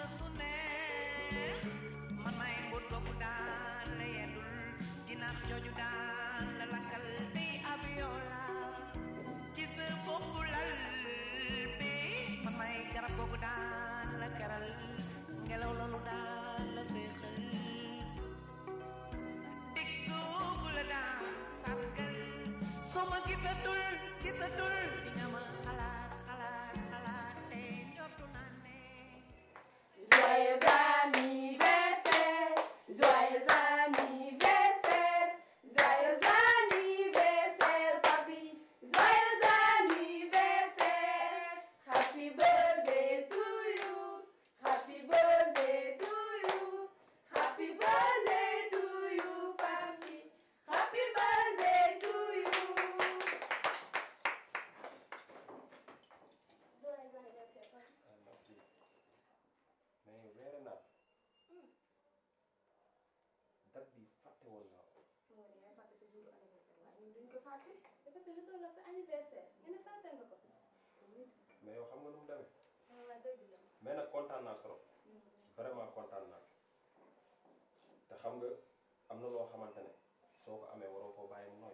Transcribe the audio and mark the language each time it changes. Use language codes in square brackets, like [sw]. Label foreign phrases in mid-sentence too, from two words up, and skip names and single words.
[wo] su neex man may mbóot googu daan la yendul dinax jooju daan la lakkal tey abiola ci sa boppu lal bi man may garab googu daan la keral ngelaw loolu daan la féexal Soma gisatul di nga ma xalaat te njortu naa ne [fr] Joyeux anniversaire, joyeux anniversaire, joyeux anniversaire, papi, joyeux anniversaire, [en] happy birthday to you, happy birthday to you, happy birthday to you, papi, happy birthday to you. [fr] Joyeux anniversaire, papi. merci mais [wo] weere naa date bi fàtte woon naa ko moo ne yaay fàtte sa [fr] jour anniversaire [wo] waaye ñun duñ ko fàtte dafa fi lu toll sa anniversaire nga ne fàtte nga ko. mais yow xam nga nu mu demee waaw dëgg la. mais nag kontaan naa [fr] trop vraiment [wo] kontaan naa te xam nga am na loo xamante ne soo ko amee waroo koo bàyyi mu nooy